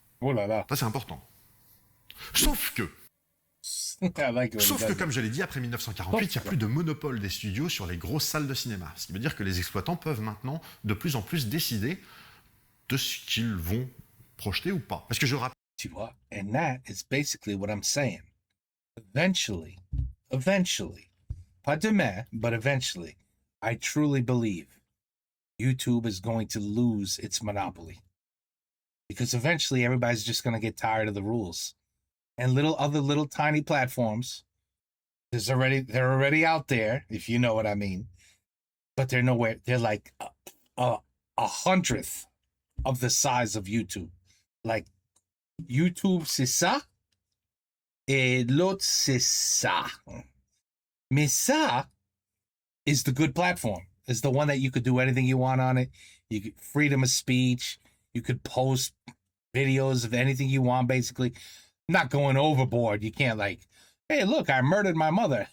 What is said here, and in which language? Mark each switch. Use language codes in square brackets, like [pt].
[fr] Oh là là. Ça, c'est important. Sauf que, comme je l'ai dit, après 1948, il n'y a plus de monopole des studios sur les grosses salles de cinéma. Ce qui veut dire que les exploitants peuvent maintenant de plus en plus décider de ce qu'ils vont projeter ou pas. Parce que je rappelle... Tu vois, [en] and that is basically what I'm saying. Eventually, [fr] pas demain, [en] but eventually, I truly believe YouTube is going to lose its monopoly. Because eventually everybody's just going to get tired of the rules. And little tiny platforms, they're already out there, if you know what I mean. But they're nowhere. They're like a 100th of the size of YouTube. Like YouTube, [fr] c'est ça, et l'autre, c'est ça. Mais ça [en] is the good platform. It's the one that you could do anything you want on it. You could freedom of speech. You could post videos of anything you want, basically. Not going overboard. You can't like, hey, look, I murdered my mother.